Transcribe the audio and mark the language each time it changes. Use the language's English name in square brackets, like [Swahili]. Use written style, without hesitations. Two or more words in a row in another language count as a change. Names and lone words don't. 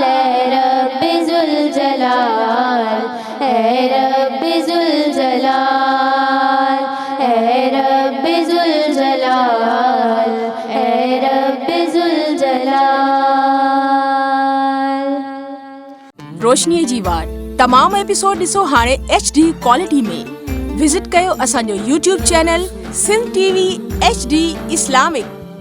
[Urdu] اے رب ذوالجلال، اے رب ذوالجلال، اے رب ذوالجلال، اے رب ذوالجلال. [Sindhi] روشنی جی وار تمام ایپیسوڈ ॾिसो हाणे [English] HD quality [Sindhi] में. विज़िट कयो असांजो [English] YouTube channel [Sindhi] सिंध TV HD इस्लामिक.